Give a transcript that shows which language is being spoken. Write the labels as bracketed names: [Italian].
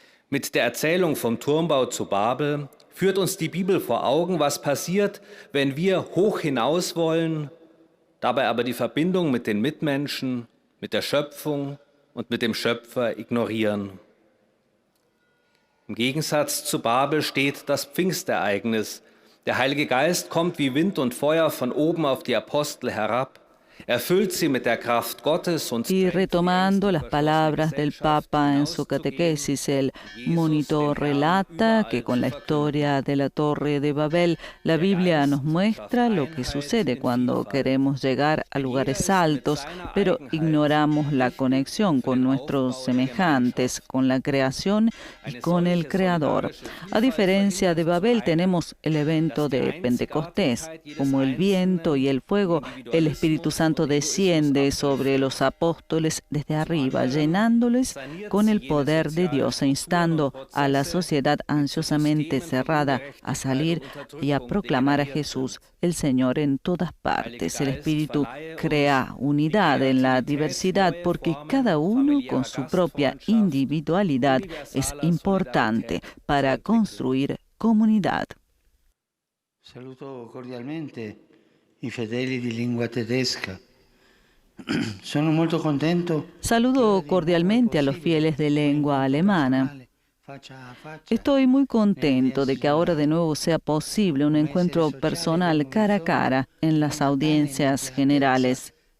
[German] Mit der Erzählung vom Turmbau zu Babel führt uns die Bibel vor Augen, was passiert, wenn wir hoch hinaus wollen, dabei aber die Verbindung mit den Mitmenschen, mit der Schöpfung und mit dem Schöpfer ignorieren. Im Gegensatz zu Babel steht das Pfingstereignis. Der Heilige Geist kommt wie Wind und Feuer von oben auf die Apostel herab. Erfüllt sie mit der Kraft Gottes und [Spanish] y retomando las palabras del Papa en su catequesis, el monitor relata que con la historia de la Torre de Babel, la Biblia nos muestra lo que sucede cuando queremos llegar a lugares altos, pero ignoramos la conexión con nuestros semejantes, con la creación y con el Creador. A diferencia de Babel, tenemos el evento de Pentecostés. Como el viento y el fuego, el Espíritu Santo Santo desciende sobre los apóstoles desde arriba, llenándoles con el poder de Dios e instando a la sociedad ansiosamente cerrada a salir y a proclamar a Jesús, el Señor, en todas partes. El Espíritu crea unidad en la diversidad porque cada uno con su propia individualidad es importante para construir comunidad. [Italian] Saluto cordialmente i fedeli di lingua tedesca. Sono molto contento. [Spanish] Saludo cordialmente a los fieles de lengua alemana. Estoy muy contento de que ahora de nuevo sea posible un encuentro personal cara a cara en las audiencias generales.